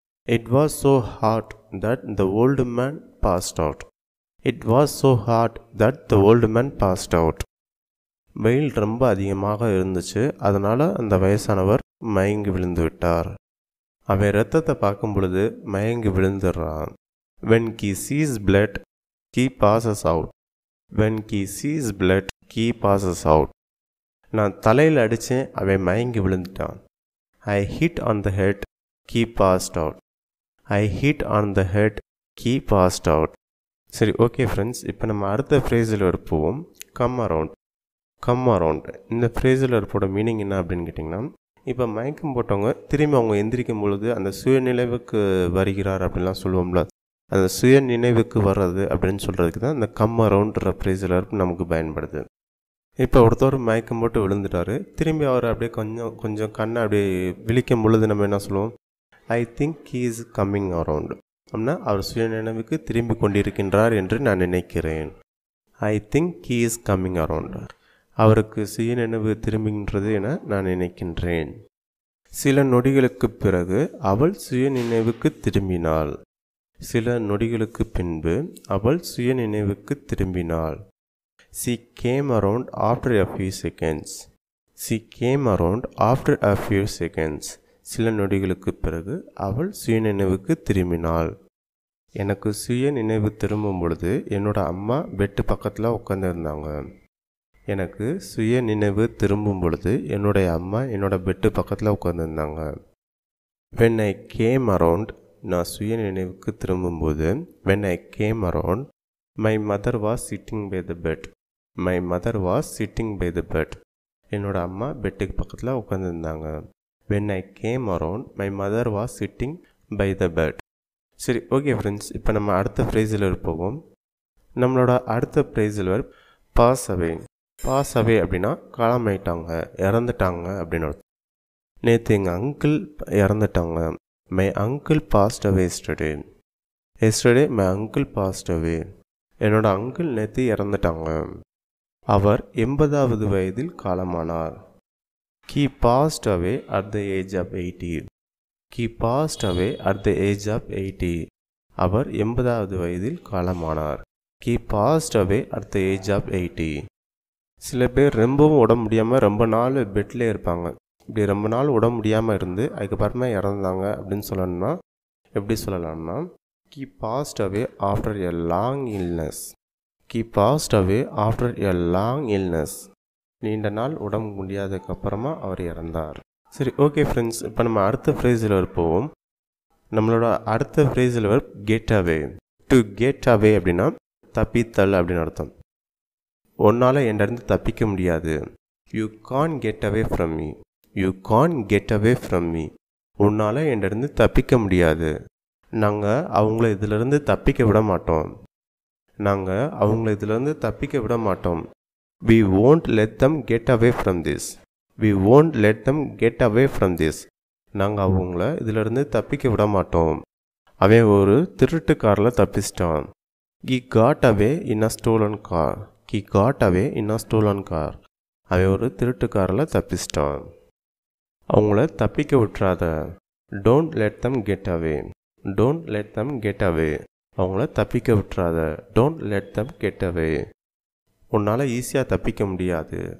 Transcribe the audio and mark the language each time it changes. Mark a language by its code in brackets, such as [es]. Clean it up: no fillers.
[en] It was so hot that the old man passed out. It was so hot that the old man passed out. [ta] வெயில் ரொம்ப அதிகமாக இருந்துச்சு, அதனால் அந்த வயசானவர் மயங்கி விழுந்து விட்டார். அவன் இரத்தத்தை பார்க்கும் பொழுது மயங்கி விழுந்துடுறான். [en] when he sees blood he passes out. when he sees blood he passes out. [ta] நான் தலையில் அடித்தேன், அவன் மயங்கி விழுந்துட்டான். [en] I hit on the head he passed out. I hit on the head he passed out. [ta] சரி, ஓகே ஃப்ரெண்ட்ஸ், இப்போ நம்ம அடுத்த ஃப்ரேஸில் இருப்போம். Come around. கம் அரவுண்ட் இந்த ஃப்ரேஸில் இருப்போட மீனிங் என்ன அப்படின்னு கேட்டிங்கன்னா இப்போ மயக்கம் போட்டவங்க திரும்பி அவங்க எந்திரிக்கும் பொழுது அந்த சுயநினைவுக்கு வருகிறார் அப்படின்லாம் சொல்லுவோம்ல, அந்த சுய நினைவுக்கு வர்றது அப்படின்னு சொல்கிறதுக்கு தான் இந்த கம் அரவுண்ட்ற ஃப்ரேஸில் நமக்கு பயன்படுது. இப்போ ஒருத்தர் மயக்கம் போட்டு விழுந்துட்டார், திரும்பி அவர் அப்படியே கொஞ்சம் கண்ணை அப்படியே விழிக்கும் பொழுது நம்ம என்ன சொல்லுவோம், [en] I think he is coming around. [ta] அப்படின்னா அவர் சுய நினைவுக்கு திரும்பி கொண்டிருக்கின்றார் என்று நான் நினைக்கிறேன். [en] I think he is coming around. [ta] அவருக்கு சுய நினைவு திரும்புகின்றது என நான் நினைக்கின்றேன். சில நொடிகளுக்கு பிறகு அவள் சுய நினைவுக்கு திரும்பினாள். சில நொடிகளுக்கு பின்பு அவள் சுய நினைவுக்கு திரும்பினாள். [en] She came around after a few seconds. She came around after a few seconds. [ta] சில நொடிகளுக்கு பிறகு அவள் சுய நினைவுக்கு திரும்பினாள். எனக்கு சுய நினைவு திரும்பும் பொழுது என்னோட அம்மா பெட்டு பக்கத்தில் உட்காந்துருந்தாங்க. எனக்கு சுய நினைவு திரும்பும் பொழுது என்னுடைய அம்மா என்னோட பெட்டு பக்கத்தில் உட்காந்துருந்தாங்க. [en] when I came around, [ta] நான் சுய நினைவுக்கு திரும்பும்போது [en] when I came around, my mother was sitting by the bed. My mother was sitting by the bed. [ta] என்னோட அம்மா பெட்டுக்கு பக்கத்தில் உட்காந்துருந்தாங்க. [en] when I came around, my mother was sitting by the bed. [ta] சரி, okay friends, இப்போ நம்ம அடுத்த ஃப்ரேஸில் இருப்போம். நம்மளோட அடுத்த ஃப்ரேஸில் பாஸ் அவே. பாஸ் அவே அப்படின்னா காலமாயிட்டாங்க, இறந்துட்டாங்க அப்படின்னு அர்த்தம். நேற்று எங்கள் அங்கிள் இறந்துட்டாங்க. [en] My uncle passed away yesterday. Yesterday my uncle passed away. [ta] என்னோட அங்கிள் நேற்று இறந்துட்டாங்க. அவர் 80வது வயதில் காலமானார். [en] He passed away at the age of 80. He passed away at the age of 80. [ta] அவர் 80வது வயதில் காலமானார். [en] He passed away at the age of 80. [ta] சில பேர் ரொம்பவும் உடம்பு முடியாமல் ரொம்ப நாள் பெட்லேயே இருப்பாங்க. இப்படி ரொம்ப நாள் உடம்பு முடியாமல் இருந்து அதுக்கப்புறமா இறந்தாங்க அப்படின்னு சொல்லணும்னா எப்படி சொல்லலாம்னா [en] He passed away after a long illness. He passed away after a long illness. [ta] நீண்ட நாள் உடம்பு முடியாததுக்கப்புறமா அவர் இறந்தார். சரி, ஓகே ஃப்ரெண்ட்ஸ், இப்போ நம்ம அடுத்த ஃப்ரேஸில் போவோம். நம்மளோட அடுத்த ஃப்ரேஸில் get away. To get away அப்படின்னா தப்பித்தல் அப்படின்னு அர்த்தம். உன்னால் என்கிட்ட தப்பிக்க முடியாது. [en] You can get away from me. You can get away from me. [ta] உன்னால் என்கிட்ட தப்பிக்க முடியாது. நாங்கள் அவங்கள இதிலிருந்து தப்பிக்க விட மாட்டோம். நாங்கள் அவங்கள இதிலிருந்து தப்பிக்க விட மாட்டோம். [en] We won't let them get away from this. We won't let them get away from this. [ta] நாங்கள் அவங்கள இதிலிருந்து தப்பிக்க விட மாட்டோம். அவன் ஒரு திருட்டு காரில் தப்பிச்சிட்டான். [en] He got away in a stolen car. He got away in a stolen car. [ta] அவன் ஒரு திருட்டு காரில் தப்பிச்சிட்டான். அவங்கள தப்பிக்க விட்டுறாத. [en] Don't let them get away. Don't let them get away. [ta] அவங்கள தப்பிக்க விட்டுறாத. [en] Don't let them get away. [ta] உன்னால் ஈஸியாக தப்பிக்க முடியாது.